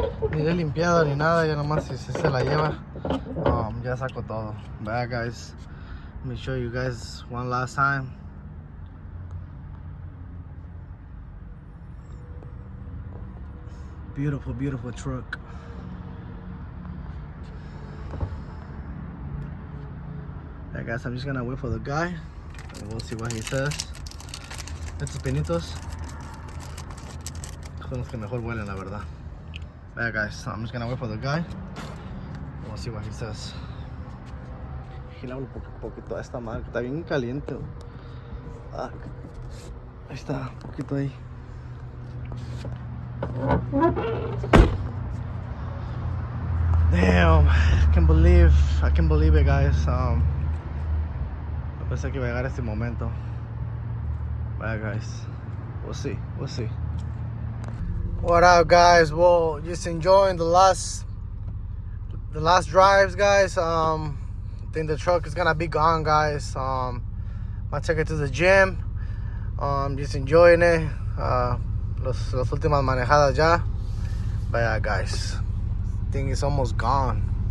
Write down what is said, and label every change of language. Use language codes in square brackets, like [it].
[es] Ni de limpiado ni nada, ya nomás si se la lleva. Ya saco todo. [en] But yeah, guys, let me show you guys one last time. Beautiful, beautiful truck. Yeah, guys, I'm just gonna wait for the guy and we'll see what he says. [es] Estos pinitos son los que mejor huelen, la verdad. [en] Yeah, guys, I'm just gonna wait for the guy. We'll see what he says. [es] Girar un poquito a esta madre, está bien caliente. Ah, ahí está, un poquito ahí. [en] Damn, I can't believe it, guys. [es] No pensé que iba a llegar este momento. [en] Bye, guys. We'll see. What up, guys? Well, just enjoying the last drives, guys. I think the truck is gonna be gone, guys. I take it to the gym. Just enjoying it. [es] Las últimas manejadas ya. [en] But yeah, guys, thing is almost gone.